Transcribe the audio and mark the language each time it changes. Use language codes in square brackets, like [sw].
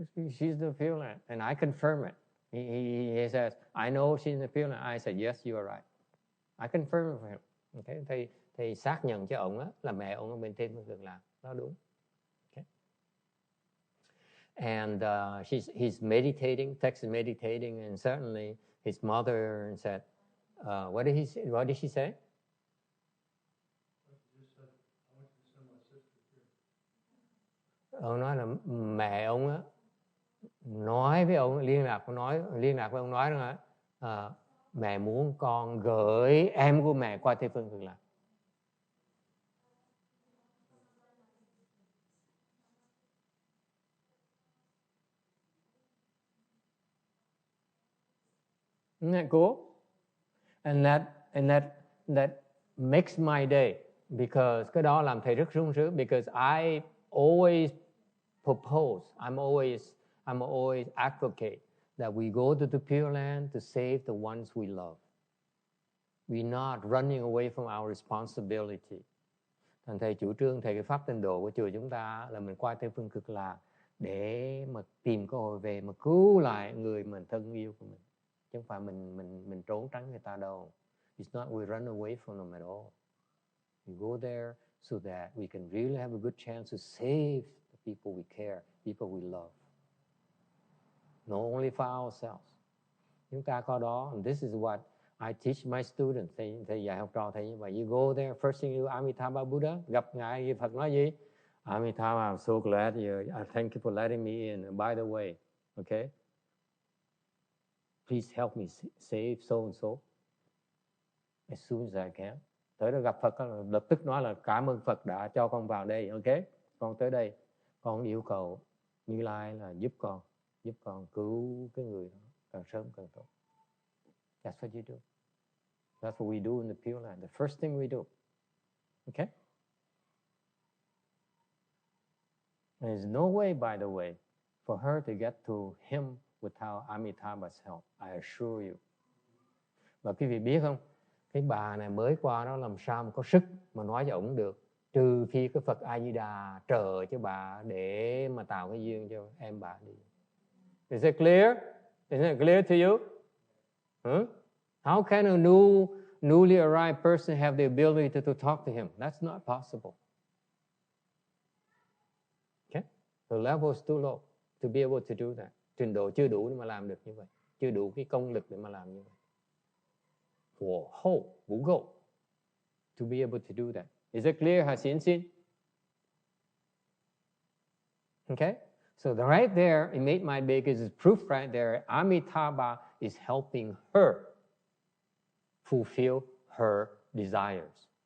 [en] She's the Pure Land, and I confirm it. He says, I know she's in the Pure Land. I said, yes, you are right. I confirm it for him. [vi] Okay, thầy xác nhận cho ông là mẹ ông ở bên Tây Phương Cực Lạc. Đó đúng. Okay. [en] And he's meditating, text is meditating, and certainly his mother said, what did she say? [vi] Ông nói là mẹ ông á nói với ông, liên lạc với ông nói rằng mẹ muốn con gửi em của mẹ qua Tây Phương Cực Lạc. [en] Isn't that cool? And that makes my day, because [vi] cái đó làm thầy rất sung sướng, [en] because I always propose, I'm always advocate that we go to the Pure Land to save the ones we love. We're not running away from our responsibility. [vi] Thành thầy chủ trương, thầy cái pháp tịnh độ của chùa chúng ta là mình qua Tây Phương Cực Lạc để mà tìm cơ hội về mà cứu lại người mình thân yêu của mình. Chứ không phải mình trốn tránh người ta đâu. [en] It's not we run away from them at all. We go there so that we can really have a good chance to save the people we care, people we love. Not only for ourselves. [vi] Chúng ta có đó, [en] and this is what I teach my students. [vi] Thầy dạy học trò thầy như vậy. [en] You go there, first thing you do, Amitabha Buddha, [vi] gặp Ngài Phật nói gì? [en] Amitabha, I'm so glad thank you for letting me in. And by the way, okay, please help me save so and so as soon as I can. [vi] Tới đó gặp Phật lập tức nói là cảm ơn Phật đã cho con vào đây, ok? Con tới đây, con yêu cầu Như Lai là giúp con cứu cái người đó càng sớm càng tốt. [en] That's what you do. That's what we do in the Pure Land. The first thing we do, okay? There's no way, by the way, for her to get to him without Amitabha's help. I assure you. [vi] Và quý vị biết không, cái bà này mới qua đó làm sao mà có sức mà nói cho ổng được, trừ khi cái Phật A Di Đà trợ cho bà để mà tạo cái duyên cho em bà đi. [en] Is it clear? Is it clear to you? Huh? How can a newly arrived person have the ability to talk to him? That's not possible. Okay? The level is too low to be able to do that. [vi] Trình độ chưa đủ để mà làm được như vậy, chưa đủ cái công lực để mà làm như vậy. [zh] 火候不够 [en] to be able to do that. Is it clear? [zh] 还行心? [en] Okay? So right there, it made my biggest proof right there. Amitabha is helping her fulfill her desires.